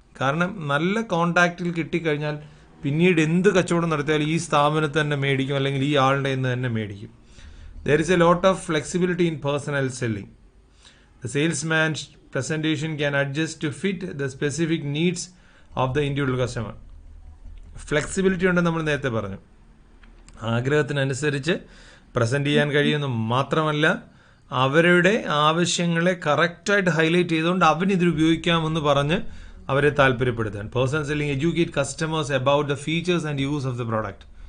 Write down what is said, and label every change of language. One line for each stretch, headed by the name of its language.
Malayalam: കാരണം നല്ല കോണ്ടാക്റ്റിൽ കിട്ടിക്കഴിഞ്ഞാൽ പിന്നീട് എന്ത് കച്ചവടം നടത്തിയാലും ഈ സ്ഥാപനത്തിൽ തന്നെ മേടിക്കും, അല്ലെങ്കിൽ ഈ ആളുടെ നിന്ന് തന്നെ മേടിക്കും.
English: There is a lot of flexibility in personal selling. The salesman's presentation can adjust to fit the specific needs of the individual customer.
Malayalam: Flexibility ഉണ്ടെന്ന് നമ്മൾ നേരത്തെ പറഞ്ഞു. ആഗ്രഹത്തിനനുസരിച്ച് പ്രസന്റ് ചെയ്യാൻ കഴിയുമെന്ന് മാത്രമല്ല, അവരുടെ ആവശ്യങ്ങളെ കറക്റ്റായിട്ട് ഹൈലൈറ്റ് ചെയ്തുകൊണ്ട് അവനിത് ഉപയോഗിക്കാമെന്ന് പറഞ്ഞ് അവരെ താല്പര്യപ്പെടുത്താൻ.
English: Personal selling educate customers about the features and use of the product.